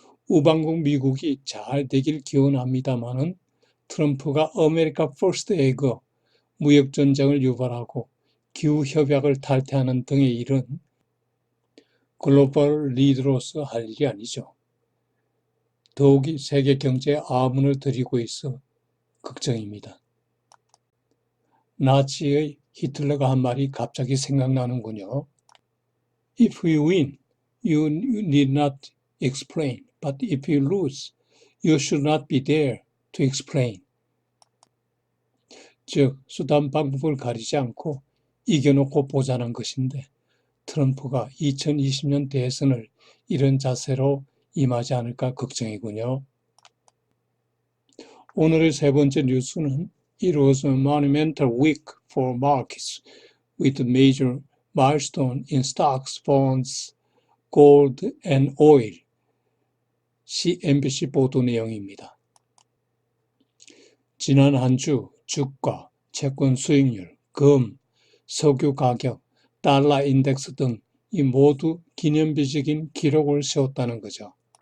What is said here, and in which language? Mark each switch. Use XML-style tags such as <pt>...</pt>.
<ko>우방국 미국이 잘 되길 기원합니다마는 트럼프가 아메리카 퍼스트 에그 무역전쟁을 유발하고 기후협약을 탈퇴하는 등의 일은 글로벌 리더로서 할 일이 아니죠. 더욱이 세계 경제에 아문을 들이고 있어 걱정입니다. 나치의 히틀러가 한 말이 갑자기 생각나는군요.</ko> <en>If you win, you need not explain. But if you lose, you should not be there to explain.</en> <ko>즉, 수단 방법을 가리지 않고 이겨놓고 보자는 것인데 트럼프가 2020년 대선을 이런 자세로 임하지 않을까 걱정이군요. 오늘의 세 번째 뉴스는</ko> <en>It was a monumental week for markets with major milestone in stocks, bonds, gold and oil.</en> <ko>CNBC 보도 내용입니다. 지난 한 주 주가, 채권 수익률, 금, 석유 가격, 달러 인덱스 등 이 모두 기념비적인 기록을 세웠다는 거죠.</ko>